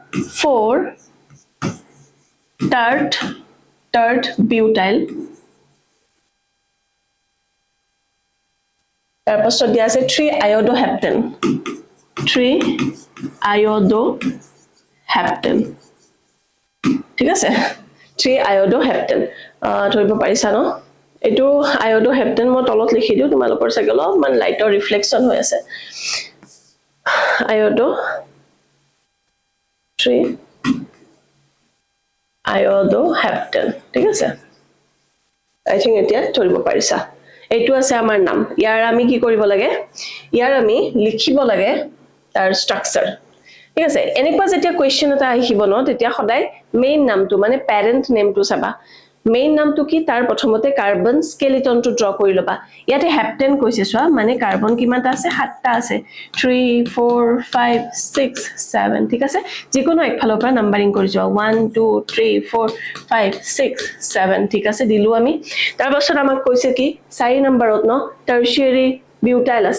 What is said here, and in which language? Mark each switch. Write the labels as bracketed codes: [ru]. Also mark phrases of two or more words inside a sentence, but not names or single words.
[en] 4 tert butyl [as] তাৰ পাছত দিয়া আছে [en] 3 iodoheptane [as] ঠিক আছে [en] 3 iodoheptane [as] ধৰিব পাৰিছা ন এটো iodoheptane মই তলত লিখি দিও তোমালোকৰ সগল মান [en] light reflection [as] হৈ আছে [en] iodo 3 iodoheptane [as] ঠিক আছে [en] I think [as] এতিয়া ধৰিব পাৰিছা এটো আছে আমাৰ নাম ইয়াৰ আমি কি কৰিব লাগে ইয়াৰ আমি লিখিব লাগে তাৰ স্ট্ৰাকচাৰ ঠিক আছে এনেকুৱা যেতিয়া কোৱেশ্চন এটা আহিব ন তেতিয়া সদায় মেইন নামটো মানে [en] parent name [as] চাবা মেইন নামটো কি তাৰ প্ৰথমতে [en] carbon skeleton [as] টো ড্ৰ কৰি লবা ইয়াতে হেপ্টেন কৈছে সোৱা মানে কাৰ্বন কিমানটা আছে 7টা আছে 3 4 5 6 7 ঠিক আছে যিকোনো একফালৰ পৰা নাম্বাৰিং কৰি যোৱা 1 2 3 4 5 6 7 ঠিক আছে দিলু আমি তাৰ পাছত আমাক কৈছে কি 4 নম্বৰত ন [en] tertiary butyl [as] আছে